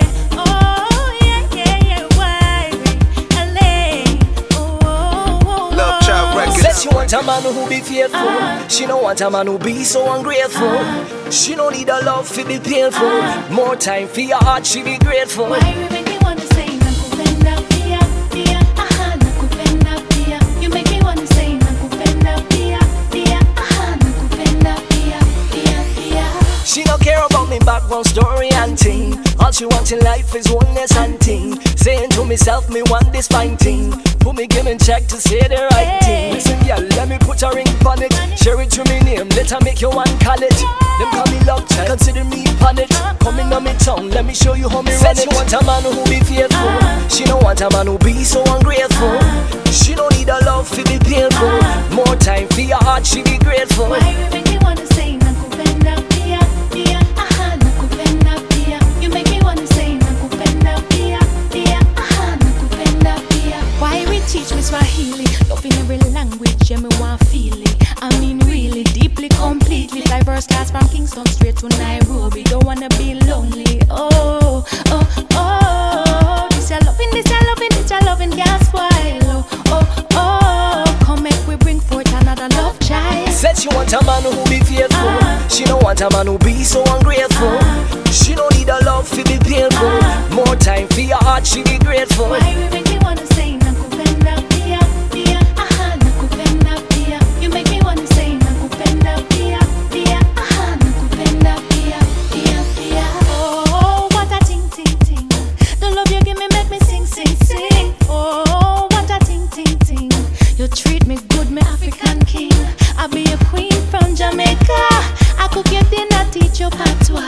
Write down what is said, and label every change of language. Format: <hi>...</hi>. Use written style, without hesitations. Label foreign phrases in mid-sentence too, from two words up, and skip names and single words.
<jam>Oh, yeah. Wyre, Alaine. Oh. Love child records. Said she want a man who be faithful. She don't want a man who be so ungrateful. She don't need a love to be painful. More time for your heart, she be grateful. Wyre make me wanna say</jam> <sw>Nakupenda Pia, Pia,</sw> <jam>aha,</jam> <sw>Nakupenda Pia.</sw> <jam>You make me wanna say</jam> <sw>Nakupenda Pia, Pia,</sw> <jam>aha,</jam> <sw>Nakupenda Pia, Pia, Pia.</sw> <jam>She don't care about me background story and thing. All she wants in life is oneness and thing. Saying to myself, me want this fine thing. Put me game in check to say the right thing. Listen, yeah, let me put a ring on it. Share it to me name, let her make you one call it. Them call me love child, consider me on it. Coming on me tongue, let me show you how me run it. She want a man who be faithful. She don't want a man who be so ungrateful. She don't need a love to be painful. More time for your heart, she be grateful. Wyre make me wanna say</jam> <sw>Nakupenda Pia, Pia,</sw> <jam>aha,</jam> <sw>Nakupenda Pia.</sw> <jam>You make me wanna say</jam> <sw>Nakupenda Pia, Pia,</sw> <jam>aha,</jam> <sw>Nakupenda Pia.</sw> <jam>Wyre teach me Swahili, love in every language, yeah, me want feel it. I mean really, deeply, completely. Fly first class from Kingston straight to Nairobi. Don't wanna be lonely. Oh. This a loving, can't spoil. Oh. Come make we bring forth another love child. Said she want a man who be faithful. She don't want a man who be so ungrateful. She don't need a love to be painful. More time for your heart, she be grateful. Wyre make me wanna say</jam> <sw>Nakupenda Pia, Pia,</sw> <jam>aha,</jam> <sw>Nakupenda Pia.</sw> <jam>You make me wanna say</jam> <sw>Nakupenda Pia, Pia,</sw> <jam>aha,</jam> <sw>Nakupenda Pia, Pia, Pia.</sw> <jam>Oh, what a ting. The love you give me make me sing. Oh, what a ting. You treat me good, me African king. I'll be a queen from Jamaica. I cook your dinner, teach you patois.</jam>